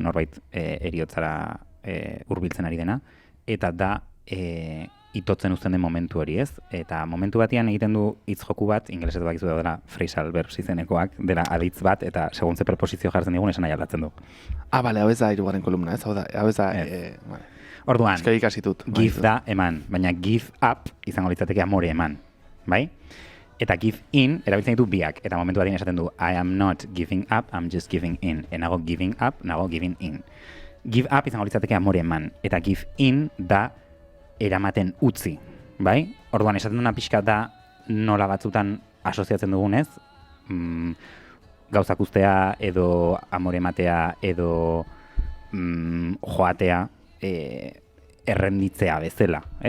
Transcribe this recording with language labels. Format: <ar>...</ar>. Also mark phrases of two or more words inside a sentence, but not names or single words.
<eu>Norbait eriotzara hurbiltzen ari dena, eta da itotzen uzten den momentu hori, ez? Eta momentu batean egiten du hitz joku bat, ingelesetu bakizu dela</eu> <en>phrasal verbs</en> <eu>izenekoak, dela aditz bat, eta segun ze preposizio jartzen digun esan nahi aldatzen du. Bale, hau ez da hirugarren kolumna, ez? Hau ez da, vale. Orduan, Eskarik hasitut. give da eman, baina</eu> <en>give up</en> <eu>izango litzateke amore eman, bai? Eta</eu> <en>give in</en> <eu>erabiltzen ditu biak, eta momentu batean esaten du</eu> <en>I am not giving up, I'm just giving in.</en> <eu>Nago</eu> <en>giving up,</en> <eu>nago</eu> <en>giving in. Give up</en> <eu>izango litzateke amore eman, eta</eu> <en>give in</en> <eu>da eramaten utzi, bai? Orduan, esaten duna pixka da nola batzutan asoziatzen dugunez, gauzak ustea edo amore ematea edo joatea errenditzea bezala, ez?</eu>